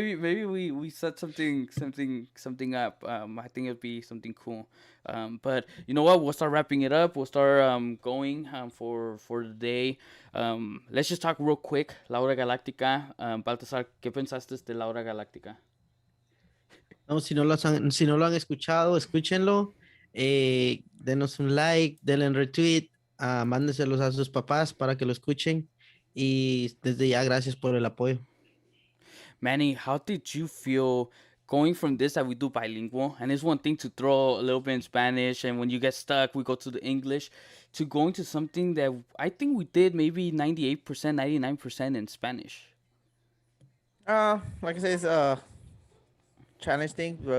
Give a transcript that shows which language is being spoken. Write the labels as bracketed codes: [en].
[en] Maybe we set something up. I think it'd be something cool. But you know what? We'll start wrapping it up. We'll start going for the day. Let's just talk real quick. [es] La Hora Galáctica. Baltasar, ¿qué pensaste de La Hora Galáctica? No, si no lo han escuchado, escúchenlo. Denos un like, denle un retweet, mándenselos a sus papás para que lo escuchen. Y desde ya, gracias por el apoyo. [en] Manny, how did you feel going from this that we do bilingual, and it's one thing to throw a little bit in Spanish, and when you get stuck, we go to the English, to going to something that I think we did maybe 98%, 99% in Spanish? Like I said, it's a challenge thing.